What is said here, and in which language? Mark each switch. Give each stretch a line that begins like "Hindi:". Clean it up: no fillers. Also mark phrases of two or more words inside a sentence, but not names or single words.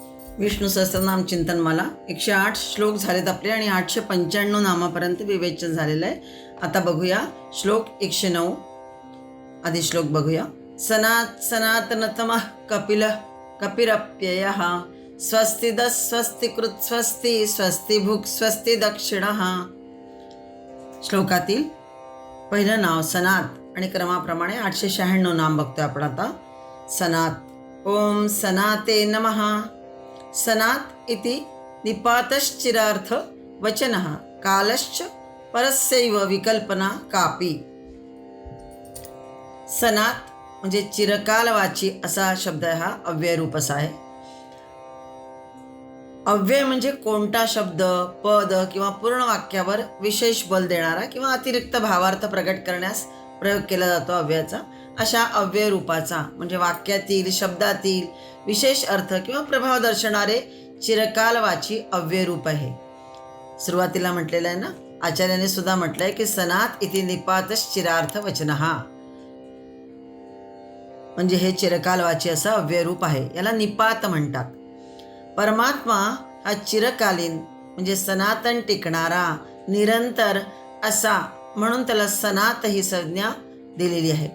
Marathi: विष्णू सहस्त्रनाम चिंतनमाला 108 श्लोक झालेत आपले आणि 895 नामापर्यंत विवेचन झालेलं आहे. आता बघूया श्लोक 109. आधी श्लोक बघूया.
Sanskrit: सनातनतमः कपिरप्ययः स्वस्तिद स्वस्तिकृत स्वस्ति स्वस्ति भुक् स्वस्ति दक्षिणः.
Marathi: श्लोकातील पहिलं नाव सनात आणि क्रमाप्रमाणे 896 नाम बघतोय आपण आता.
Sanskrit: सनात. ओम सनाते नमः. सनात इति निपातश्चिरार्थ वचनः कालश्च परस्यैव विकल्पना कापी.
Marathi: सनात म्हणजे चिरकालवाची असा शब्द आहे. हा अव्ययरूप असा आहे. अव्यय म्हणजे कोणता शब्द, पद किंवा पूर्ण वाक्यावर विशेष बल देणारा किंवा अतिरिक्त भावार्थ प्रकट करण्यास प्रयोग केला जातो अव्ययाचा. अशा अव्यय रूपाचा म्हणजे वाक्यातील शब्दातील विशेष अर्थ किंवा प्रभाव दर्शवणारे चिरकालवाची अव्यय रूप आहे. सुरुवातीला म्हटलेलं आहे ना, आचार्याने सुद्धा म्हटलंय की
Sanskrit: सनात इति निपातश्चिरार्थ वचनः,
Marathi: म्हणजे हे चिरकालवाची असं अव्यय रूप आहे. याला निपात म्हणतात. परमात्मा हा चिरकालीन म्हणजे सनातन टिकणारा निरंतर असा, म्हणून त्याला सनात ही संज्ञा दिलेली आहे.